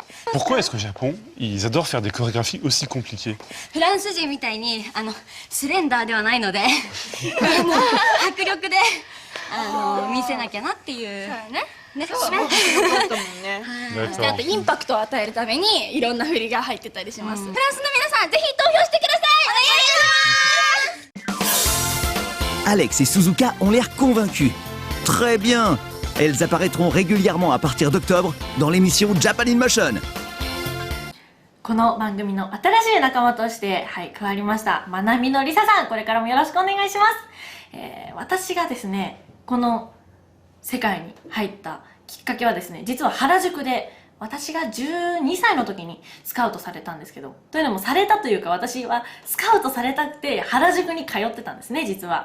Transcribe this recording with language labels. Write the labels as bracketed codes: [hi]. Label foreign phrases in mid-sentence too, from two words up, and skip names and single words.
[fr] Pourquoi est-ce qu'au Japon, ils adorent faire des chorégraphies aussi compliquées? [ja] フランス人みたいにスレンダーではないので迫力で見せなきゃなっていうね。ね、あとインパクトを与えるためにいろんな振りが入ってたりします。フランスの皆さんぜひ投票してください。お願いします。 [fr] Alex et Suzuka ont l'air convaincus. Très bien. Elles apparaîtront régulièrement à partir d'octobre dans l'émission Japan in Motion. [ja] この番組の新しい仲間として、加わりましたまなみのりささん、これからもよろしくお願いします。私がですね、この世界に入ったきっかけはですね、実は原宿で私が12歳の時にスカウトされたんですけど、というのもされたというか、私はスカウトされたくて原宿に通ってたんですね、実は。